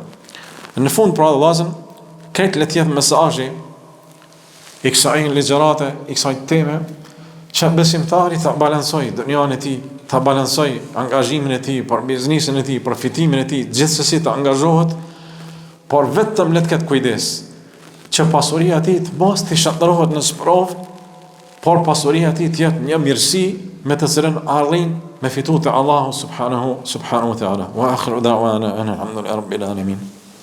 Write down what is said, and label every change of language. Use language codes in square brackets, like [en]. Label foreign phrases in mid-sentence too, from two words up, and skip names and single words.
[sq] Në fund pra vëllazën, këtë le të jetë mesazhi i kësaj ligjërate, i kësaj teme, që besimtari ta balancoj dunjan e tij, ta balancoj angazhimin e tij për biznesin e tij, për fitimin e tij, gjithsesi të angazhohet, por vetëm le të ketë kujdes që pasuria e tij të mos të shndrohet në sprovë, por pasuria e tij të jetë një mirësi me të cilën arrin me fitu të Allahu [ar] سبحانه وتعالى. وآخر دعوانا الحمد لله رب العالمين.